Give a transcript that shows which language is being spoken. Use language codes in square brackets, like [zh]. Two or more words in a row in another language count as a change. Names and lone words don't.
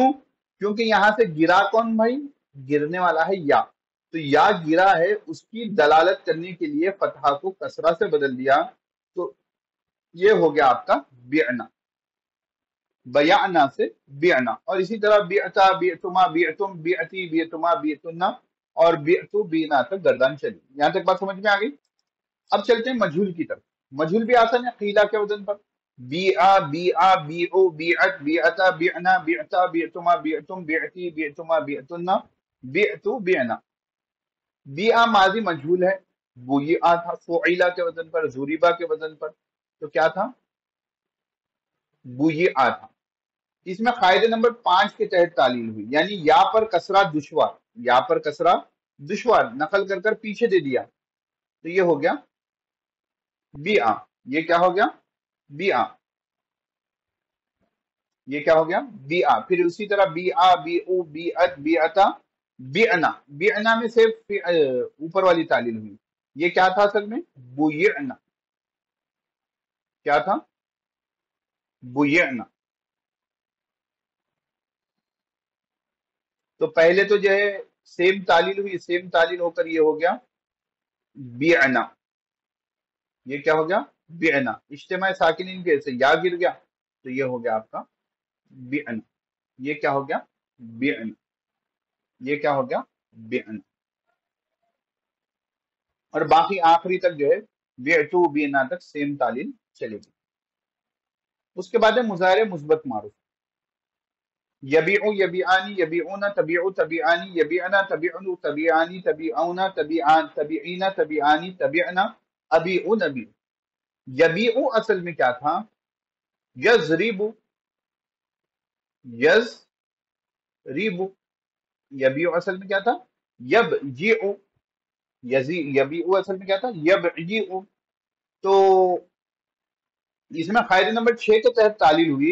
[ur] کیونکہ یہاں سے گرا کون بھائی؟ گرنے والا ہے یا. تو یا گرا ہے، اس کی دلالت کرنے کے لیے فتحہ کو کسرہ سے بدل دیا. تو یہ ہو گیا آپ کا بعنا. بیعنا سے بعنا. اور اسی طرح [ar] بعتا بعتما بعتم بعتی بعتما بعتنا اور بعتو بینا [ur] تک گردان چلی. یہاں تک بات سمجھ میں آ گئی. اب چلتے ہیں مجہول کی طرف. مجہول بھی آسان ہے قیلا کے وزن پر. [ar] بیعا بیعا بیعو بیعت بیعتا بیعنا بیعتا بیعتما بیعتم بیعتی بیعتما بیعتنا بیعتو بیعنا. [ur] بیعا ماضی مجہول ہے. بویعا تھا فعیلا کے وزن پر، زوریبا کے وزن پر. تو کیا تھا؟ بویعا تھا. اس میں قاعدے نمبر 5 کے تحت تعلیل ہوئی، یعنی یا پر کسرہ دشوار. یا پر کسرہ دشوار نقل کر کر پیچھے دے دیا، تو یہ ہو گیا بیعا. یہ کیا ہو گیا؟ بیعا. یہ کیا ہو گیا؟ بیعا. پھر اسی طرح [ar] بیعا بیعو بیعت بیعتا بیعنا. [ur] بیعنا میں سے اوپر والی تعلیل ہوئی. یہ کیا تھا اصل میں؟ بویعنا. کیا تھا؟ بویعنا. تو پہلے تو جو ہے سیم تعلیل ہوئی، سیم تعلیل ہو کر یہ ہو گیا بیعنا. یہ کیا ہو گیا؟ بیعنا. اجتماع ساکنین کے سے یا گر گیا، تو یہ ہو گیا آپ کا بیعنا. یہ کیا ہو گیا؟ بیعنا. یہ کیا ہو گیا؟ بیعنا. اور باقی آخری تک جو ہے [ar] بیعتو بیعنا [ur] تک سیم تعلیل چلے گی. اس کے بعد ہے مضارع مثبت معروف. [ar] یبیعو یبیعانی یبیعونا تبیعو تبیعانی یبیعنا تبیعنو تبیعانی تبیعونا تبیعان تبیعینا تبیعانی تبیعنا ابیعو نبیعو. [ur] یبیعو اصل میں کیا تھا؟ یضربو. یضربو. یبیعو اصل میں کیا تھا؟ یبجیعو. یبیعو اصل میں کیا تھا؟ یبجیعو. تو اس میں قاعدے نمبر 6 کے تحت تعلیل ہوئی.